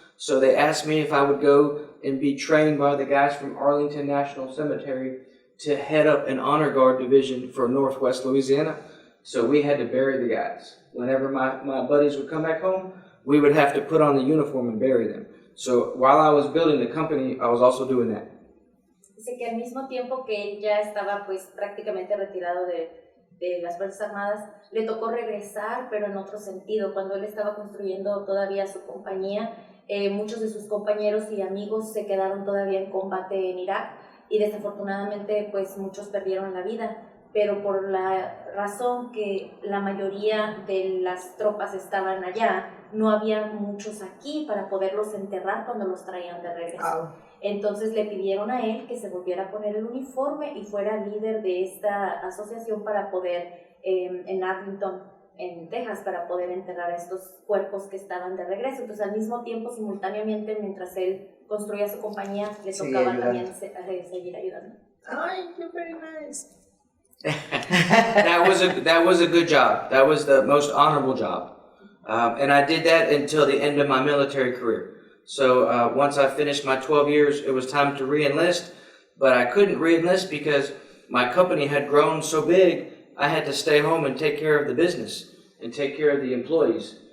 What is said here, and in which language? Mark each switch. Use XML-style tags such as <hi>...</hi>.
<en>So they asked me if I would go and be trained by the guys from Arlington National Cemetery to head up an honor guard division for Northwest Louisiana. So we had to bury the guys. Whenever my buddies would come back home, we would have to put on the uniform and bury them. So while I was building the company, I was also doing that.</en> <es>Dice que al mismo tiempo que él ya estaba pues prácticamente retirado de las Fuerzas Armadas, le tocó regresar, pero en otro sentido. Cuando él estaba construyendo todavía su compañía, muchos de sus compañeros y amigos se quedaron todavía en combate en Irak y desafortunadamente pues muchos perdieron la vida. Pero por la razón que la mayoría de las tropas estaban allá, no había muchos aquí para poderlos enterrar cuando los traían de regreso. Entonces le pidieron a él que se volviera a poner el uniforme y fuera líder de esta asociación para poder, en Arlington, en Texas, para poder enterrar a estos cuerpos que estaban de regreso. Entonces al mismo tiempo, simultáneamente, mientras él construía su compañía, le tocaba también seguir ayudando.</es> <en>Ay, you're very nice. That was a good job. That was the most honorable job. And I did that until the end of my military career. So once I finished my 12 years, it was time to re-enlist. But I couldn't re-enlist because my company had grown so big, I had to stay home and take care of the business and take care of the employees.</en>